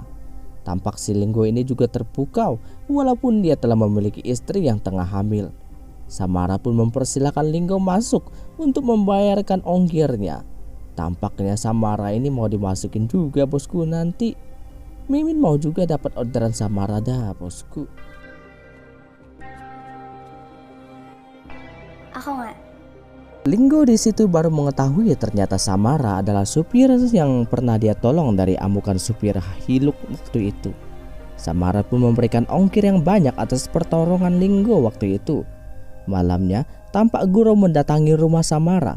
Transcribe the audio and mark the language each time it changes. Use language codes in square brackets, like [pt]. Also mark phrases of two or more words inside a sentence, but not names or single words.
[id] Tampak si Linggo ini juga terpukau walaupun dia telah memiliki istri yang tengah hamil. Samara pun mempersilahkan Linggo masuk untuk membayarkan ongkirnya. Tampaknya Samara ini mau dimasukin juga bosku nanti. Mimin mau juga dapat orderan Samara dah bosku. [tl] Ako nga. [id] Linggo di situ baru mengetahui ternyata Samara adalah supir yang pernah dia tolong dari amukan supir Hilux waktu itu. Samara pun memberikan ongkir yang banyak atas pertolongan Linggo waktu itu. Malamnya tampak Guro mendatangi rumah Samara.